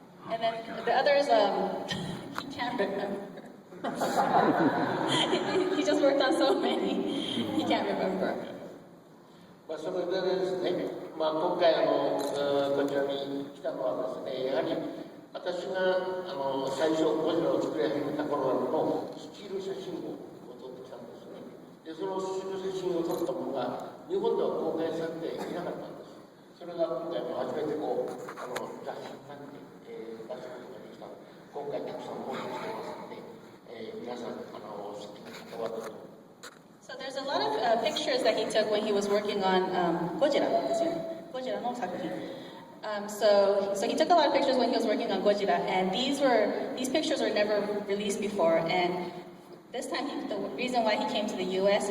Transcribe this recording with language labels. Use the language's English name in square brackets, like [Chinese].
[English] And then the others, he can't remember. He just worked on so many, he can't remember. [Japanese] それでですね、今回こちらに来たのはですね、やはり私が最初ゴジラを作り始めた頃のスチール写真を撮ってきたんですね。で、そのスチール写真を撮ったものが日本では公開されていなかったんです。それが今回も初めて雑誌になって出すことができた。今回たくさん放送してますので、皆さん好きな方はどうぞ。 [English] So there's a lot of pictures that he took when he was working on [Japanese] Gojira no sakuhin. [English] So he took a lot of pictures when he was working on Gojira, and these pictures were never released before. And this time, the reason why he came to the U.S.